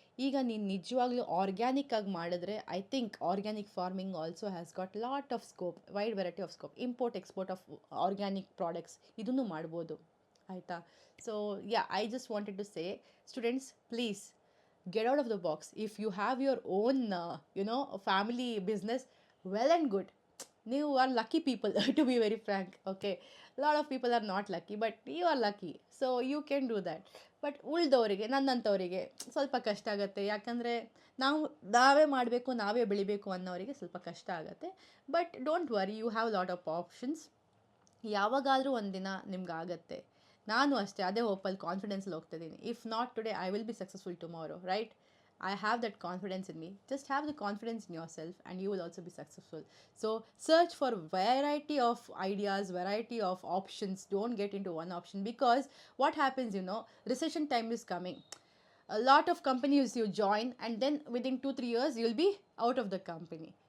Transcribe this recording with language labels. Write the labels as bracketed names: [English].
[Kannada] ಈಗ ನೀನು ನಿಜವಾಗ್ಲೂ ಆರ್ಗ್ಯಾನಿಕ್ ಆಗಿ ಮಾಡಿದ್ರೆ, [English] I think organic farming also has got lot of scope, wide variety of scope. [Kannada] Import export of organic products ಇದನ್ನು ಮಾಡ್ಬೋದು, ಆಯಿತಾ? [English] So I just wanted to say, students, please get out of the box. If you have your own family business, well and good, you are lucky people. To be very frank, okay, a lot of people are not lucky, but you are lucky, so you can do that. [Kannada] But ಉಳ್ದವರಿಗೆ, ನನ್ನಂಥವರಿಗೆ ಸ್ವಲ್ಪ ಕಷ್ಟ ಆಗುತ್ತೆ. ಯಾಕಂದರೆ ನಾವೇ ಮಾಡಬೇಕು, ನಾವೇ ಬೆಳಿಬೇಕು ಅನ್ನೋರಿಗೆ ಸ್ವಲ್ಪ ಕಷ್ಟ ಆಗುತ್ತೆ. [English] But don't worry, you have lot of options. [Kannada] ಯಾವಾಗಾದರೂ ಒಂದಿನ ನಿಮ್ಗೆ ಆಗುತ್ತೆ, ನಾನು ಅಷ್ಟೇ ಅದೇ ಹೋಪಲ್ಲಿ ಕಾನ್ಫಿಡೆನ್ಸಲ್ಲಿ ಹೋಗ್ತಾ ಇದ್ದೀನಿ. [English] If not today I will be successful tomorrow, right? I have that confidence in me. Just have the confidence in yourself and you will also be successful. So search for variety of ideas, variety of options. Don't get into one option, because what happens, recession time is coming. A lot of companies you join, and then within 2 3 years you'll be out of the company.